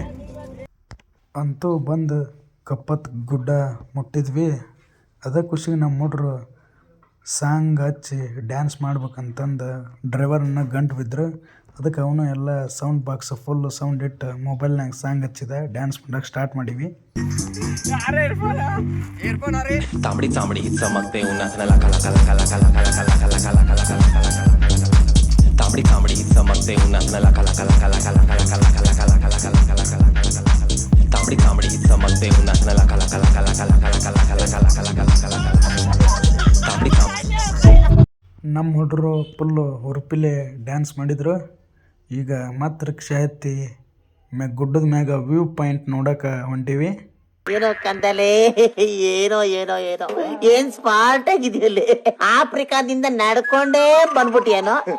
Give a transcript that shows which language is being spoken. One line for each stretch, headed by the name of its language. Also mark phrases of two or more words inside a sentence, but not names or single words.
Kannada: ಅಂತೂ ಬಂದು ಕಪ್ಪತ್ ಗುಡ್ಡ ಮುಟ್ಟಿದ್ವಿ. ಅದೇ ಖುಷಿಗೆ ನಮ್ಮ ಹುಡ್ರು ಸಾಂಗ್ ಹಚ್ಚಿ ಡ್ಯಾನ್ಸ್ ಮಾಡ್ಬೇಕಂತಂದು ಡ್ರೈವರನ್ನ ಗಂಟು ಬಿದ್ದರು. ಅದಕ್ಕೆ ಅವನು ಎಲ್ಲ
English: sound box full sound
Kannada: ಇಟ್ಟು ಮೊಬೈಲ್ನಾಗ ಸಾಂಗ್ ಹಚ್ಚಿದ ಡ್ಯಾನ್ಸ್ ಮಾಡಕ್ಕೆ ಸ್ಟಾರ್ಟ್ ಮಾಡೀವಿ.
Marathi: तांबडी चांबडी चमकते उन्हात कला कला कला कला कला कला कला कला कला कला कला तांबडी चांबडी चमकते उन्हात कला कला कला कला कला कला कला कला कला कला कला कला तांबडी चांबडी चमकते उन्हात कला कला कला कला कला कला कला कला कला कला तांबडी
Kannada: ನಮ್ಮ ಹುಡುಗರು ಫುಲ್ಲು ಹುರುಪಿಲೆ ಡ್ಯಾನ್ಸ್ ಮಾಡಿದರು. ಈಗ ಮತ್ತೆ ರಿಕ್ಷಾ ಎತ್ತಿ ಗುಡ್ಡದ ಮ್ಯಾಗ
English: view point
Kannada: ನೋಡಕ್ಕೆ ಹೊಂಟೀವಿ. ಏನೋ ಕಂದಲೆ ಏನೋ ಏನೋ ಏನೋ ಏನ್ ಸ್ಮಾರ್ಟ್ ಆಗಿದೆಯಲ್ಲಿ ಆಫ್ರಿಕಾದಿಂದ ನಡ್ಕೊಂಡೇ ಬಂದ್ಬಿಟ್ಟಿಯೇನೋ.